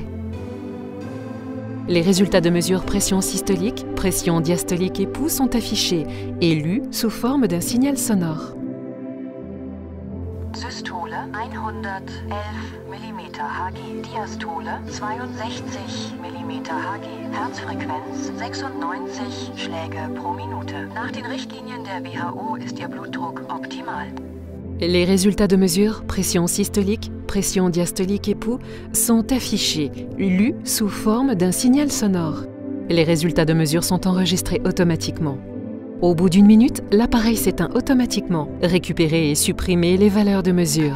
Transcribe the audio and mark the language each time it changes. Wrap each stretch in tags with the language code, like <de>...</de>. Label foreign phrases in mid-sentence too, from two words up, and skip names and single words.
<fr>Les résultats de mesure pression systolique, pression diastolique et pouls sont affichés et lus sous forme d'un signal sonore.</fr> <de>Systole 111 mm Hg, Diastole 62 mm Hg, Herzfrequenz 96 Schläge pro Minute. Nach den Richtlinien der WHO ist Ihr Blutdruck optimal.</de> <fr>Les résultats de mesure, pression systolique, pression diastolique et pouls, sont affichés, lus sous forme d'un signal sonore. Les résultats de mesure sont enregistrés automatiquement. Au bout d'1 minute, l'appareil s'éteint automatiquement. Récupérez et supprimez les valeurs de mesure.</fr>